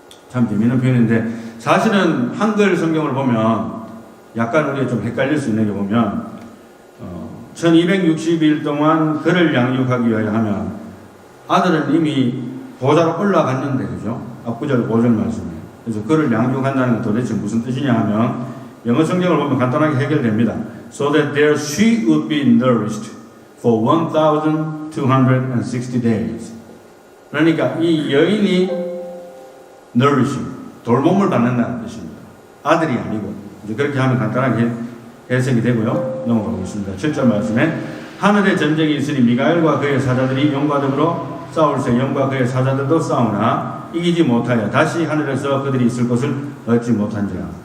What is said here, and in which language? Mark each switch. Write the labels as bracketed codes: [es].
[ko] 참 재미있는 표현인데 사실은 한글 성경을 보면 약간 우리가 좀 헷갈릴 수 있는 게 보면 1260일 동안 그를 양육하기 위하여 하면 아들은 이미 보좌로 올라갔는데 그죠? 앞구절 5절 말씀에 그래서 그를 양육한다는 건 도대체 무슨 뜻이냐 하면 영어 성경을 보면 간단하게 해결됩니다. [en] So that there she would be nourished for 1260 days. [ko] 그러니까 이 여인이 nourishing, 돌봄을 받는다는 뜻입니다. 아들이 아니고 이제 그렇게 하면 간단하게 해석이 되고요. 넘어가겠습니다. 7절 말씀에 하늘에 전쟁이 있으니 미가엘과 그의 사자들이 영과 더불어 싸울새 영과 그의 사자들도 싸우나 이기지 못하여 다시 하늘에서 그들이 있을 곳을 얻지 못한지라.